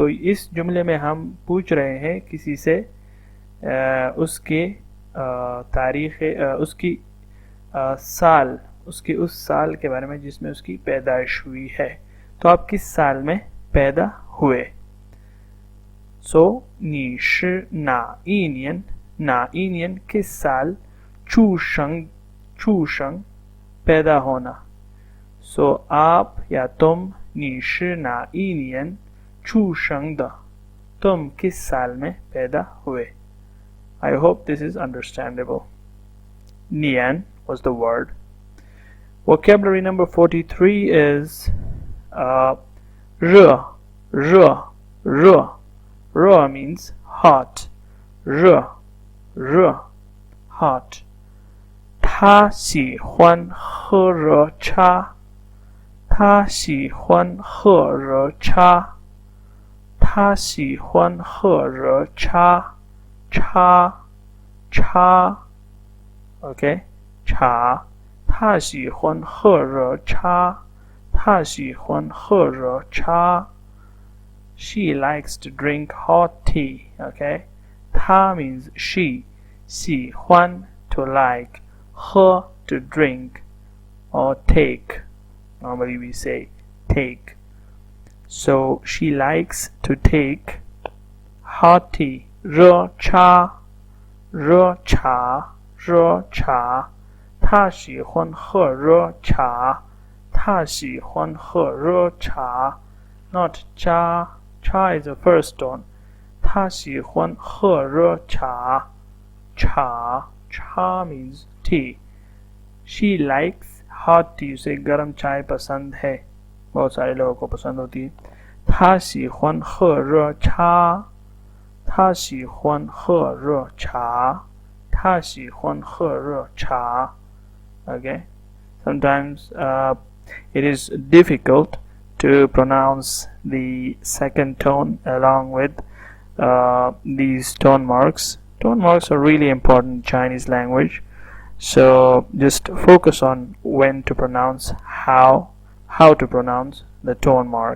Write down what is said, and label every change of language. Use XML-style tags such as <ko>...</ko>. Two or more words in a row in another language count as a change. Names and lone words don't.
<hi>तो इस जुमले में हम पूछ रहे हैं किसी से उसके तारीख़, उसकी साल, उसके उस साल के बारे में जिसमें उसकी पैदाइश हुई है। तो आप किस साल में पैदा हुए?</hi> <zh>सो 你是哪一年, 哪一年</zh> <hi>किस साल, 出生 पैदा होना। सो आप या तुम</hi> <zh>你是哪一年出生的,</zh> <hi>तुम किस साल में पैदा हुए।</hi> <en>I hope this is understandable. Nian was the word. Vocabulary number 43 is re, re, re. Re means hot. Re, re, hot.</en> <zh>他喜欢喝热茶。他喜欢喝热茶。他喜欢喝热茶。茶 OK 茶，他喜欢喝热茶。他喜欢喝热茶。</zh> <en>She likes to drink hot tea. Okay, 她 means she. 喜欢 to like. 喝 to drink or take. Normally we say take. So she likes to take hot tea.</en> <zh>热茶，热茶，热茶。她喜欢喝热茶。她喜欢喝热茶。</zh> <en>Not cha. Cha is the first tone.</en> <zh>她喜欢喝热茶。</zh> <en>茶 means tea. She likes hot tea.</en> <hi>उसे गर्म चाय पसंद है, बहुत सारे लोगों को पसंद होती है।</hi> <zh>她喜欢喝热茶。她喜欢喝热茶。她喜欢喝热茶。</zh> <en>Okay, sometimes it is difficult to pronounce the second tone along with these tone marks. Tone marks are really important in Chinese language, so just focus on when to pronounce, how to pronounce the tone mark.</en>